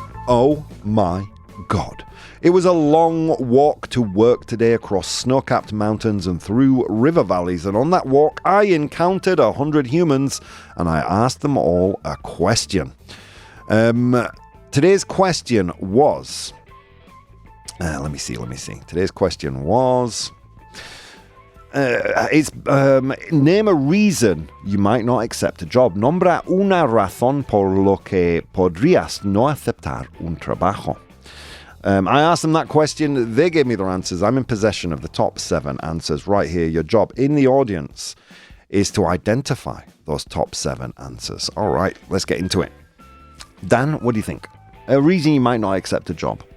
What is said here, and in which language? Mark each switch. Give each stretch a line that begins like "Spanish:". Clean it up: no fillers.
English: Oh my God. It was a long walk to work today across snow-capped mountains and through river valleys, and on that walk I encountered 100 humans and I asked them all a question. Today's question was, Let me see. Today's question was... name a reason you might not accept a job.
Spanish: Nombra una razón por lo que podrías no aceptar un trabajo.
English: I asked them that question. They gave me their answers. I'm in possession of the top 7 answers right here. Your job in the audience is to identify those top 7 answers. All right, let's get into it. Dan, what do you think? A reason you might not accept a job.